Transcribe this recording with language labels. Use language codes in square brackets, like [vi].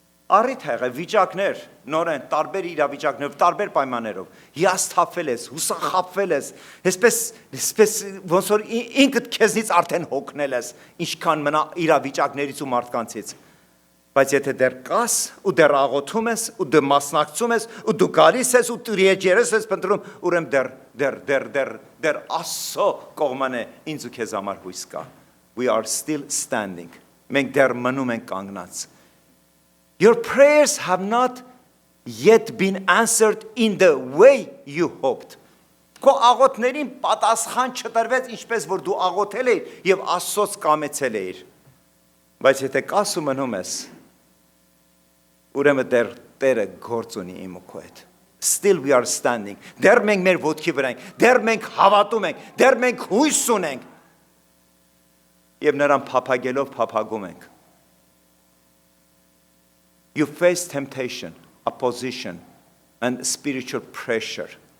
[hy] Առիթ եղել վիճակներ, նորեն տարբեր իրավիճակներով, տարբեր պայմաններով, հիասթափվել ես, հուսախաբվել ես, այսպես ոնց որ ինքդ քեզնից արդեն հոգնել ես, ինչքան մնա իրավիճակներից ու մարդկանցից։ Բայց եթե դեռ կաս ու դեռ աղոթում ես ու դու մասնակցում ես ու դու գալիս ես ու դու երջերես ես փնտրում, ուրեմն դեռ Աստծո կողմանը ինձ ու քեզ համար հույս կա։ [en] We are still standing. [hy] Մենք դեռ մնում ենք կանգնած։ [en] Your prayers have not yet been answered in the way you hoped. [hy] Քո աղոթներին պատասխան չտրվեց ինչպես որ դու աղոթել էիր եւ Աստծոց կամեցել էիր։ Բայց եթե կաս ու մնում ես, ուրեմն դեռ Տերը գործ ունի իմ ու քո հետ։ [en] Still we are standing. [hy] Դեռ մենք մեր ոտքի վրա ենք, դեռ մենք հավատում ենք, դեռ մենք հույս ունենք։ Եվ նրան փափագելով փափագում ենք։ [en] You face temptation, opposition and spiritual pressure.